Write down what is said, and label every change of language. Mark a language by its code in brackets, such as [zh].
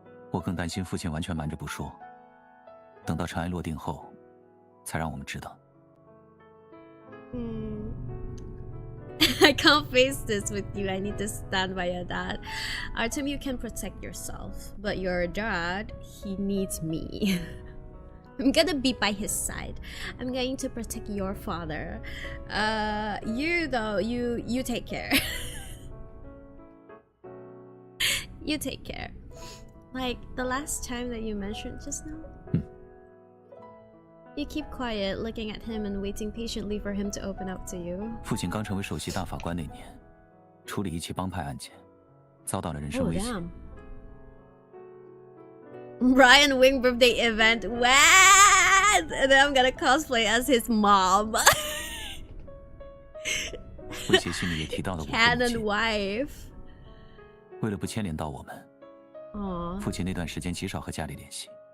[zh] 我更担心父亲完全瞒着不说，等到尘埃落定后，才让我们知道。 [en] I can't face this with you. I need to stand by your dad. Artem, you can protect yourself, but your dad, he needs me. I'm gonna be by his side. I'm going to protect your father. You though, you take care. You take care. Like the last time that you mentioned just now. You keep quiet, looking at him and waiting patiently for him to open up to you. [zh] 父亲刚成为首席大法官那年，处理一起帮派案件，遭到了人身威胁。 [en] Brian Wing birthday event. What? And then I'm gonna cosplay as his mom. [zh] 威胁信里也提到了我和母 [en] Canon [zh] 亲。 [en] wife. [zh] 为了不牵连到我们，父亲那段时间极少和家里联系。